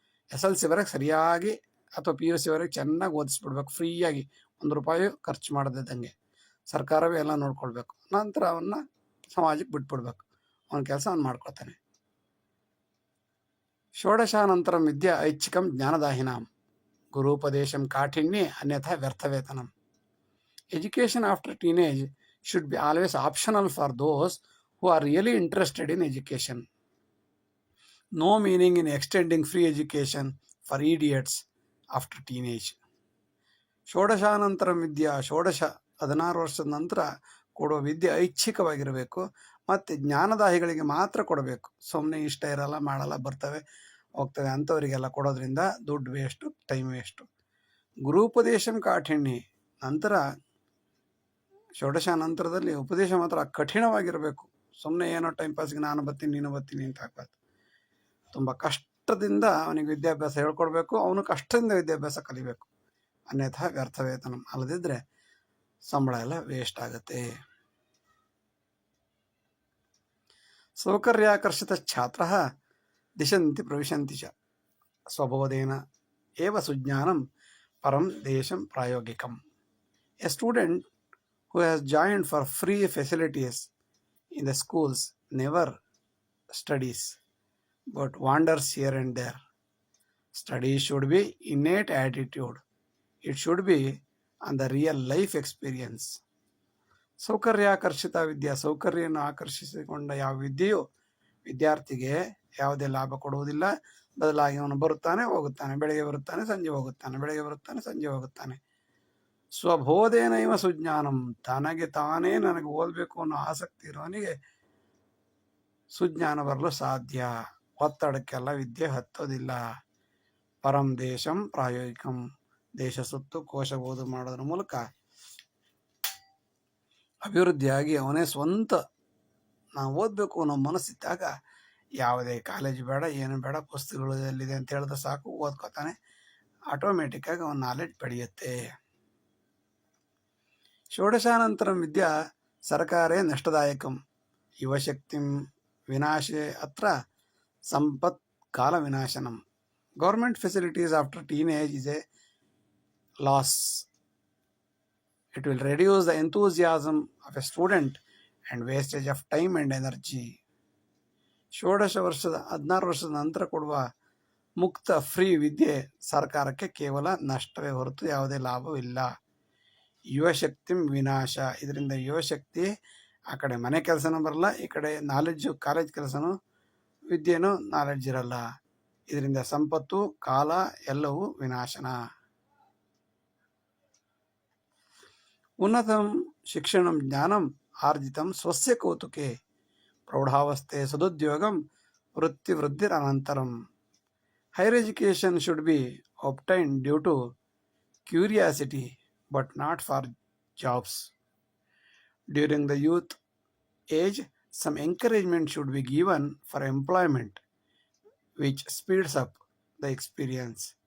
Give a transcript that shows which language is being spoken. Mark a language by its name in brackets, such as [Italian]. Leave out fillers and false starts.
[Kannada] SLC ಸರಿಯಾಗಿ ಅಥವಾ PUC ಚೆನ್ನಾಗಿ ಓದಿಸ್ಬಿಡ್ಬೇಕು, ಫ್ರೀಯಾಗಿ, ₹1 ಖರ್ಚು ಮಾಡದಿದ್ದಂಗೆ. ಸರ್ಕಾರವೇ ಎಲ್ಲ ನೋಡ್ಕೊಳ್ಬೇಕು. ನಂತರ ಅವನ್ನ ಸಮಾಜಕ್ಕೆ ಬಿಟ್ಬಿಡ್ಬೇಕು, ಅವನ ಕೆಲಸ ಅವ್ನು ಮಾಡ್ಕೊಳ್ತಾನೆ. [Sanskrit] ಷೋಡಶಾನಂತರಂ ವಿದ್ಯಾ ಐಚ್ಛಿಕಂ ಜ್ಞಾನದಾಹಿನಾಂ ಗುರುಪದೇಶಂ ಕಾಠಿಣ್ಯೇ ಅನ್ಯಥಾ ವ್ಯರ್ಥವೇತನಂ. [English] Education after teenage should be always optional for those who are really interested in education. No meaning in extending free education for idiots after teenage. [Sanskrit] ಷೋಡಶಾನಂತರಂ ವಿದ್ಯಾ, [Kannada] 16 ವರ್ಷದ ನಂತರ ಕೊಡುವ ವಿದ್ಯೆ ಐಚ್ಛಿಕವಾಗಿರಬೇಕು ಮತ್ತು ಜ್ಞಾನದಾಹಿಗಳಿಗೆ ಮಾತ್ರ ಕೊಡಬೇಕು. ಸುಮ್ಮನೆ ಇಷ್ಟ ಇರಲ್ಲ, ಮಾಡಲ್ಲ, ಬರ್ತವೆ ಹೋಗ್ತವೆ ಅಂಥವರಿಗೆಲ್ಲ ಕೊಡೋದ್ರಿಂದ ದುಡ್ಡು ವೇಸ್ಟು, ಟೈಮ್ ವೇಸ್ಟು. [Sanskrit] ಗುರುಪದೇಶಂ ಕಾಠಿಣ್ಯ, [Kannada] ನಂತರ ಷೋಡಶಾನಂತರದಲ್ಲಿ ಉಪದೇಶ ಮಾತ್ರ ಕಠಿಣವಾಗಿರಬೇಕು. ಸುಮ್ಮನೆ ಏನೋ ಟೈಮ್ ಪಾಸ್ಗೆ ನಾನು ಬರ್ತೀನಿ ನೀನು ಬರ್ತೀನಿ ಅಂತ ಹಾಕ್ಬಾರ್ದು. ತುಂಬ ಕಷ್ಟದಿಂದ ಅವನಿಗೆ ವಿದ್ಯಾಭ್ಯಾಸ ಹೇಳ್ಕೊಡ್ಬೇಕು, ಅವನು ಕಷ್ಟದಿಂದ ವಿದ್ಯಾಭ್ಯಾಸ ಕಲಿಬೇಕು. [Sanskrit] ಅನ್ಯಥಾ ವ್ಯರ್ಥವೇತನ, [Kannada] ಅಲ್ಲದಿದ್ದರೆ ಸಂಬಳ ಎಲ್ಲ ವೇಸ್ಟ್ ಆಗುತ್ತೆ. [Sanskrit] ಸೌಕರ್ಯಾಕರ್ಷಿತ ಛಾತ್ರ ದಿಶಂತಿ ಪ್ರವಿಶಂತಿ ಚ ಸ್ವಬೋಧೇನ ಏವ ಸುಜ್ಞಾನಂ ಪರಂ Desam ಪ್ರಾಯೋಗಿಕಂ. [English] A student who has joined for free facilities in the schools never studies but wanders here and there. Study should be innate attitude. It should be on the real life experience. [Sanskrit] ಸೌಕರ್ಯಾಕರ್ಷಿತ ವಿದ್ಯಾ, [Kannada] ಸೌಕರ್ಯವನ್ನು ಆಕರ್ಷಿಸಿಕೊಂಡ ಯಾವ ವಿದ್ಯೆಯು ವಿದ್ಯಾರ್ಥಿಗೆ ಯಾವುದೇ ಲಾಭ ಕೊಡುವುದಿಲ್ಲ. ಬದಲಾಗಿ ಅವನು ಬರುತ್ತಾನೆ ಹೋಗುತ್ತಾನೆ, ಬೆಳಗ್ಗೆ ಬರುತ್ತಾನೆ ಸಂಜೆ ಹೋಗುತ್ತಾನೆ, ಬೆಳಗ್ಗೆ ಬರುತ್ತಾನೆ ಸಂಜೆ ಹೋಗುತ್ತಾನೆ. [Sanskrit] ಸ್ವಬೋಧೇನೈವ ಸುಜ್ಞಾನಂ, [Kannada] ತನಗೆ ತಾನೇ ನನಗೆ ಓದಬೇಕು ಅನ್ನೋ ಆಸಕ್ತಿ ಇರೋನಿಗೆ ಸುಜ್ಞಾನ ಬರಲು ಸಾಧ್ಯ. ಒತ್ತಡಕ್ಕೆಲ್ಲ ವಿದ್ಯೆ ಹತ್ತೋದಿಲ್ಲ. [Sanskrit] ಪರಂ ದೇಶಂ ಪ್ರಾಯೋಗಿಕಂ, [Kannada] ದೇಶ ಸುತ್ತು ಕೋಶ ಓದು ಮಾಡೋದ್ರ ಮೂಲಕ ಅಭಿವೃದ್ಧಿಯಾಗಿ ಅವನೇ ಸ್ವಂತ ನಾವು ಓದಬೇಕು ಅನ್ನೋ ಮನಸ್ಸಿದ್ದಾಗ ಯಾವುದೇ ಕಾಲೇಜ್ ಬೇಡ, ಏನು ಬೇಡ, ಪುಸ್ತಕಗಳು ಎಲ್ಲಿದೆ ಅಂತ ಹೇಳಿದ್ರೆ ಸಾಕು, ಓದ್ಕೋತಾನೆ. ಆಟೋಮೆಟಿಕ್ಕಾಗಿ ಅವನ ನಾಲೆಡ್ಜ್ ಬೆಳೆಯುತ್ತೆ. [Sanskrit] ಷೋಡಶಾನಂತರಂ ವಿದ್ಯಾ ಸರ್ಕಾರೇ ನಷ್ಟದಾಯಕಂ ಯುವಶಕ್ತಿಂ ವಿನಾಶೇ ಅತ್ರ ಸಂಪತ್ ಕಾಲ ವಿನಾಶನಂ. [English] Government facilities after teenage is a loss. It will reduce the enthusiasm of a student and wastage of time and energy. [Kannada] 16 ವರ್ಷದ ನಂತರ ಕೊಡುವ ಮುಕ್ತ ಫ್ರೀ ವಿದ್ಯೆ ಸರ್ಕಾರಕ್ಕೆ ಕೇವಲ ನಷ್ಟವೇ ಹೊರತು ಯಾವುದೇ ಲಾಭವಿಲ್ಲ. [Sanskrit] ಯುವಶಕ್ತಿ ವಿನಾಶ, [Kannada] ಇದರಿಂದ ಯುವಶಕ್ತಿ ಆ ಕಡೆ ಮನೆ ಕೆಲಸನೂ ಬರಲ್ಲ, ಈ ಕಡೆ ನಾಲೆಡ್ಜು ಕಾಲೇಜ್ ಕೆಲಸನೂ ವಿದ್ಯೆನೂ ನಾಲೆಡ್ಜ್ ಇರಲ್ಲ. ಇದರಿಂದ ಸಂಪತ್ತು ಕಾಲ ಎಲ್ಲವೂ ವಿನಾಶನ. [Sanskrit] ಉನ್ನತಂ ಶಿಕ್ಷಣಂ ಜ್ಞಾನಂ ಆರ್ಜಿತಂ ಸ್ವಸ್ಯ ಕೌತುಕೆ ಪ್ರೌಢಾವಸ್ಥೆ ಸದುದ್ಯೋಗಂ ವೃತ್ತಿವೃದ್ಧಿರನಂತರಂ. [English] Higher education should be obtained due to curiosity but not for jobs. During the youth age, some encouragement should be given for employment which speeds up the experience.